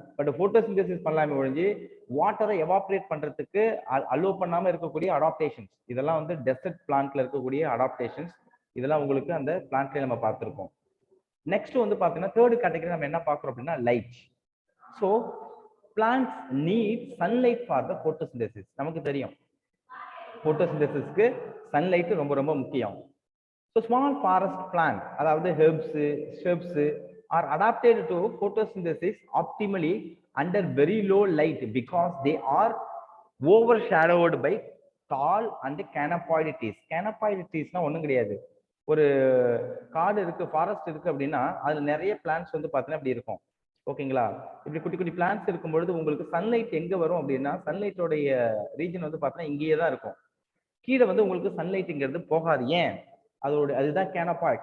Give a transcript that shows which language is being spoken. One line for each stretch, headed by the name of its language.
Tamil: But photosynthesis பண்ணலாமே ஒழிஞ்சு வாட்டரை எவாப்ரேட் பண்றதுக்கு அலோ பண்ணாம இருக்கக்கூடிய அடாப்டேஷன்ஸ், இதெல்லாம் வந்து டெசர்ட் பிளான்ட்ல இருக்கக்கூடிய அடாப்டேஷன்ஸ். இதெல்லாம் உங்களுக்கு அந்த பிளான்ட்ல நம்ம பார்த்துருக்கோம். நெக்ஸ்ட் வந்து பாத்தீங்கன்னா தேர்ட் கேட்டகரி நம்ம என்ன பார்க்குறோம் அப்படின்னா light.
English: So plants need sunlight for the photosynthesis.
Tamil: நமக்கு தெரியும் போட்டோசிந்தசிஸ்க்கு சன்லைட் ரொம்ப ரொம்ப முக்கியம்.
English: So small forest plant,
Tamil: அதாவது
English: herbs, shrubs are adapted to photosynthesis optimally under very low light because they are overshadowed by tall and canopied trees.
Tamil: Canopied treesனா ஒண்ணும் கிடையாது. ஒரு காடு இருக்கு, ஃபாரஸ்ட் இருக்கு அப்படின்னா அதுல நிறைய பிளான்ட்ஸ் வந்து பார்த்தீங்கன்னா அப்படி இருக்கும். ஓகேங்களா? இப்படி குட்டி குட்டி பிளான்ட்ஸ் இருக்கும் பொழுது உங்களுக்கு சன்லைட் எங்க வரும் அப்படின்னா, சன்லைட்டோடைய ரீஜன் வந்து பார்த்தீங்கன்னா இங்கேயே தான் இருக்கும். கீழே வந்து உங்களுக்கு சன்லைட்டுங்கிறது போகாது. ஏன்? அதுதான் கேனப்பாய்.